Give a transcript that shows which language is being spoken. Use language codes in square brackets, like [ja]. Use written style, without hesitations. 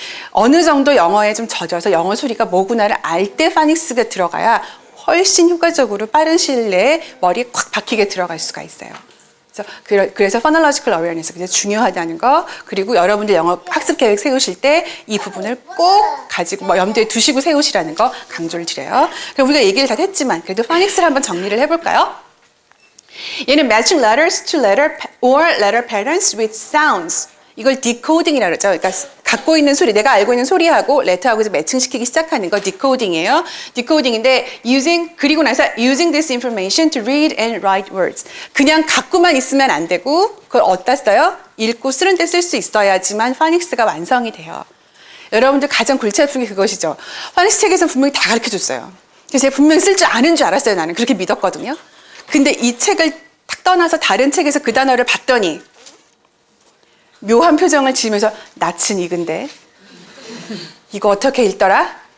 [ko] 어느 정도 영어에 좀 젖어서 영어 소리가 뭐구나를 알 때 파닉스가 들어가야 훨씬 효과적으로 빠른 시일 내에 머리에 콱 박히게 들어갈 수가 있어요. 그래서 phonological awareness 굉장히 중요하다는 거, 그리고 여러분들 영어 학습 계획 세우실 때 이 부분을 꼭 가지고 염두에 두시고 세우시라는 거 강조를 드려요. 그럼 우리가 얘기를 다 했지만 그래도 파닉스를 한번 정리를 해볼까요? 얘는 [en] matching letters to letter or letter patterns with sounds. [ko] 이걸 decoding이라고 그러죠. 그러니까 갖고 있는 소리, 내가 알고 있는 소리하고 레터하고 매칭시키기 시작하는 거 decoding이에요. decoding인데 그리고 나서 [en] using this information to read and write words. [ko] 그냥 갖고만 있으면 안 되고 그걸 어디다 써요? 읽고 쓰는 데 쓸 수 있어야지만 파닉스가 완성이 돼요. 여러분들 가장 골치 아픈 게 그것이죠. 파닉스 책에서 분명히 다 가르쳐줬어요. 그래서 제가 분명히 쓸 줄 아는 줄 알았어요. 나는 그렇게 믿었거든요. 근데 이 책을 탁 떠나서 다른 책에서 그 단어를 봤더니 묘한 표정을 지으면서 낯은 익은데 이거 어떻게 읽더라?